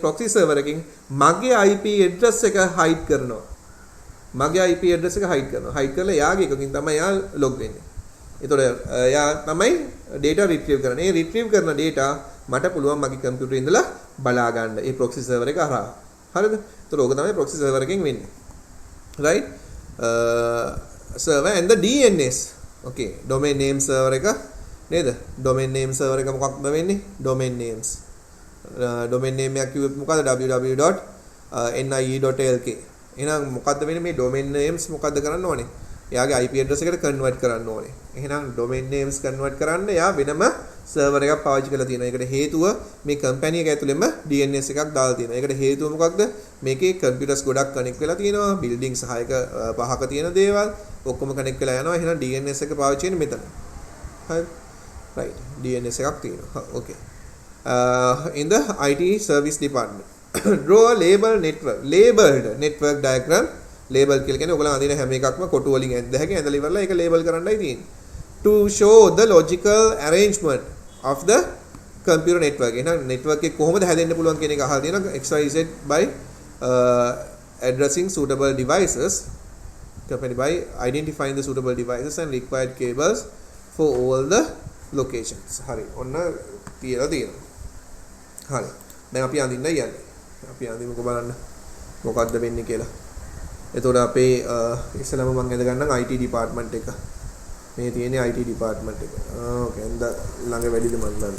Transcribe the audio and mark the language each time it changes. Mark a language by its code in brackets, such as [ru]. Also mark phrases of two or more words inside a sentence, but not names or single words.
[en] proxy server [si] එකකින් මගේ [en] IP address [si] එක hide කරනවා. මගේ [en] IP address [si] එක hide කරනවා. hide කරලා යාගේ එකකින් තමයි යා log වෙන්නේ. ඒතකොට යා තමයි [en] data retrieve [si] කරන්නේ. ඒ retrieve කරන data මට පුළුවන් මගේ computer ඉඳලා බලා ගන්න. ඒ [en] proxy server [si] එක හරහා. හරිද? ඒතකොට ඕක තමයි [en] proxy server [si] එකෙන් වෙන්නේ. [en] right? Server and the DNS. Okay, domain name server [si] එක නේද? [en] domain name server [si] එක මොකක්ද වෙන්නේ? [en] domain names. domain name [si] එකක් කිව්වොත් මොකද? www.nie.lk. එහෙනම් මොකද්ද වෙන්නේ මේ [en] domain names [si] මොකද්ද කරන්න ඕනේ? එයාගේ [en] IP address [si] එකට convert කරන්න ඕනේ. එහෙනම් [en] domain names convert [si] කරන්න එයා වෙනම server එකක් පාවිච්චි කරලා තියෙනවා. ඒකට හේතුව මේ company එක ඇතුළෙම DNS එකක් දාලා තියෙනවා. ඒකට හේතුව මොකක්ද? මේකේ computers ගොඩක් connect වෙලා තියෙනවා. building 6ක 5ක තියෙන දේවල් ඔක්කොම connect වෙලා යනවා. එහෙනම් DNS එක පාවිච්චි වෙන්නේ මෙතන. හරි. right. DNS එකක් තියෙනවා. [en] okay. In the IT service department draw a labeled network diagram. [si] label කියලා කියන්නේ ඔයගොල්ලෝ අඳින හැම එකක්ම කොටු වලින් ඇඳ ඉවරලා ඒක label කරන්නයි තියෙන්නේ. [en] To show the logical arrangement of the computer network. [si] එහෙනම් network එක කොහොමද හැදෙන්න පුළුවන් කියන එක අහලා තියෙනවා. [en] XYZ by addressing suitable devices. Company by identifying the suitable devices and required cables for all the locations. [si] හරි. ඔන්න තියලා තියෙනවා. හරි. දැන් අපි අඳින්නයි යන්නේ. අපි අඳිමුකෝ බලන්න මොකද්ද වෙන්නේ කියලා. එතකොට අපේ ඉස්සෙල්ලාම මම ඇඳ ගන්නම් [en] IT department [si] එක. මේ තියෙන්නේ [en] IT department [si] එක. ඕකේ අඳ ළඟ වැඩිද මන් දන්නේ.